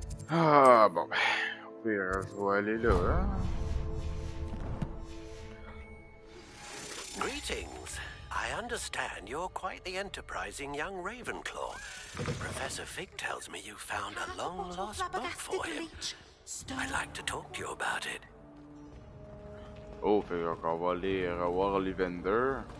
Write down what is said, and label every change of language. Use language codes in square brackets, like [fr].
[fr] Ah, bon, ben, au pire, je vais aller là, hein. [en] Greetings. I understand you're quite the enterprising young Ravenclaw. Professor Fig tells me you found a long-lost book for him. I'd like to talk to you about it. [fr] Oh, fait qu'on va aller revoir Ollivander.